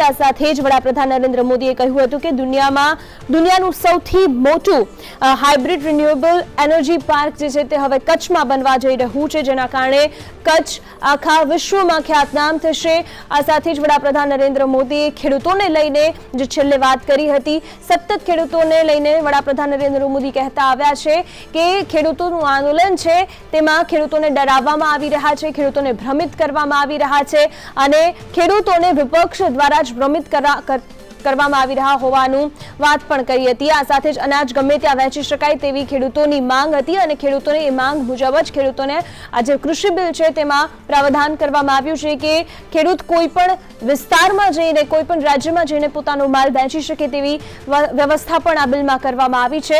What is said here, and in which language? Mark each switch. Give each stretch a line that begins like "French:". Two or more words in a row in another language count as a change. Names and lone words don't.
Gujarati: આ સાથે જ વડાપ્રધાન નરેન્દ્ર મોદીએ કહ્યું હતું કે દુનિયાનું સૌથી મોટું
English: hybrid renewable energy park
Gujarati: જે છે તે હવે કચ્છમાં બનવા જઈ રહ્યું છે, જેના કારણે કચ્છ આખા વિશ્વમાં ખ્યાતનામ થશે। આ સાથે જ વડાપ્રધાન નરેન્દ્ર મોદીએ ખેડૂતોને લઈને જે છેલ્લે વાત કરી હતી, સતત ખેડૂતોને લઈને વડાપ્રધાન નરેન્દ્ર મોદી કહેતા આવ્યા છે કે ખેડૂતોનું આંદોલન છે તેમાં ખેડૂતોને ડરાવવામાં આવી રહ્યા છે, ખેડૂતોને ભ્રમિત કરવામાં આવી રહ્યા છે અને ખેડૂતોને વિપક્ષ દ્વારા જ ભ્રમિત કરવામાં આવી રહ્યા હોવાનું વાત પણ કરી હતી। આ સાથે જ અનાજ ગમે ત્યાં વહેંચી શકાય તેવી ખેડૂતોની માંગ હતી અને ખેડૂતોની એ માંગ મુજબ જ ખેડૂતોને આ જે કૃષિ બિલ છે તેમાં પ્રાવધાન કરવામાં આવ્યું છે કે ખેડૂત કોઈ પણ વિસ્તારમાં જઈને કોઈ પણ રાજ્યમાં જઈને પોતાનો માલ વેચી શકે તેવી વ્યવસ્થા પણ આ બિલમાં કરવામાં આવી છે।